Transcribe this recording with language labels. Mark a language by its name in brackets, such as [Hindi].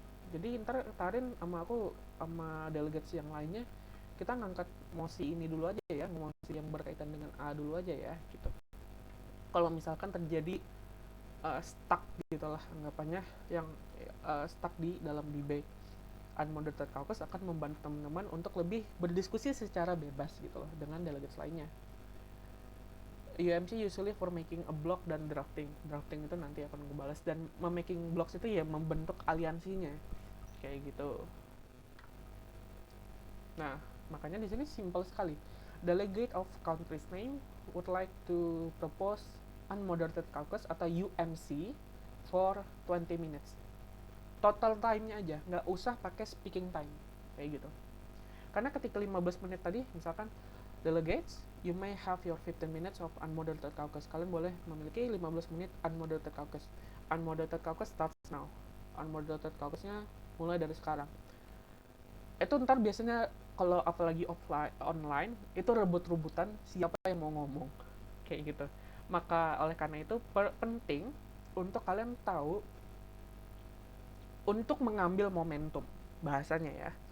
[Indonesian] Jadi ntar Tarin sama aku sama delegates yang lainnya, kita ngangkat mosi ini dulu aja ya, mosi yang berkaitan dengan A dulu aja ya gitu. kalau misalkan terjadi stuck gitulah anggapannya, yang stuck di dalam debate. Unmoderated caucus akan membantu teman-teman untuk lebih berdiskusi secara bebas gitu loh dengan delegates lainnya. [English] UMC usually for making a block [Indonesian] dan drafting. Drafting itu nanti akan gue balas, dan memaking blocks itu ya membentuk aliansinya kayak gitu. Nah, makanya di sini simple sekali. [English] Delegate of country's name would like to propose unmoderated caucus [Indonesian] atau UMC [English] for 20 minutes. [Indonesian] Total time-nya aja, nggak usah pakai speaking time kayak gitu. Karena ketika 15 menit tadi, misalkan [English] delegates, you may have your 15 minutes of unmoderated caucus. [Indonesian] Kalian boleh memiliki 15 menit unmoderated caucus. [English] Unmoderated caucus starts now. [Indonesian] Unmoderated caucusnya mulai dari sekarang. Itu ntar biasanya kalau apalagi offline, online, itu rebut-rebutan siapa yang mau ngomong kayak gitu. Maka oleh karena itu penting untuk kalian tahu untuk mengambil momentum, bahasanya ya.